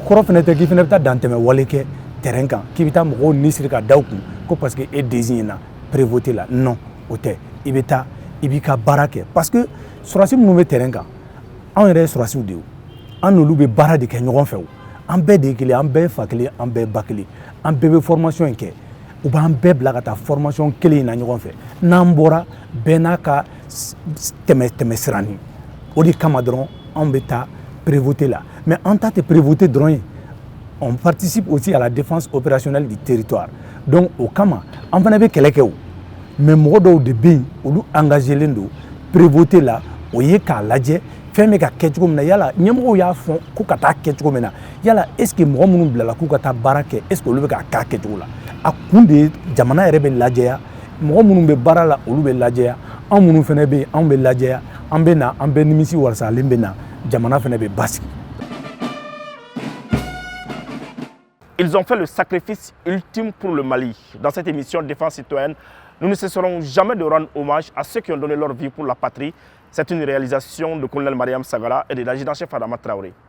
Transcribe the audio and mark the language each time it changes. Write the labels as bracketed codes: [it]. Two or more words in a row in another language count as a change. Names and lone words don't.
[bm] kɔrɔ fana tɛ k'i fana bɛ taa dantɛmɛ wale kɛ terrain kan k'i bɛ taa mɔgɔw ni siri ka da u kun ko [fr] parce que [bm] e désigné na prévôté la non o tɛ i bɛ taa i b'i ka baara kɛ [fr] parce que [bm] sɔrɔdasi minnu bɛ terrain kan anw yɛrɛ ye sɔrɔdasiw de ye an n'olu bɛ baara de kɛ ɲɔgɔn fɛ an bɛɛ de ye kelen an bɛɛ ye fa kelen an bɛɛ ye ba kelen an bɛɛ bɛ formation in kɛ u b'an bɛɛ bila ka taa formation kelen in na ɲɔgɔn fɛ n'an bɔra bɛɛ n'a ka tɛmɛ siranin o de kama dɔrɔn anw bɛ taa prévôté la mais an ta tɛ prévôté dɔrɔn ye [fr] on participe aussi à la défense opérationnelle du territoire [bm] donc o kama an fana bɛ kɛlɛ kɛ o mais mɔgɔ dɔw de bɛ yen olu engagélen don prévôté la o ye k'a lajɛ fɛn bɛ ka kɛ cogo min na yala ɲɛmɔgɔw y'a fɔ ko ka taa kɛ cogo min na yala [fr] est ce que [bm] mɔgɔ minnu bilala k'u ka taa baara kɛ [fr] est ce que [bm] olu bɛ k'a kɛ cogo la a kun de ye jamana yɛrɛ bɛ lajɛya mɔgɔ minnu bɛ baara la olu bɛ lajɛya anw minnu fana bɛ yen anw bɛ lajɛya an bɛ na an bɛ nimisi wasalen bɛ na jamana fana bɛ basigi. [fr] Ils ont fait le sacrifice ultime pour le Mali. Dans cette émission Défense citoyenne, nous ne cesserons jamais de rendre hommage à ceux qui ont donné leur vie pour la patrie. C'est une réalisation de colonel Mariam Sagara et de l'adjudant-chef Adama Traoré.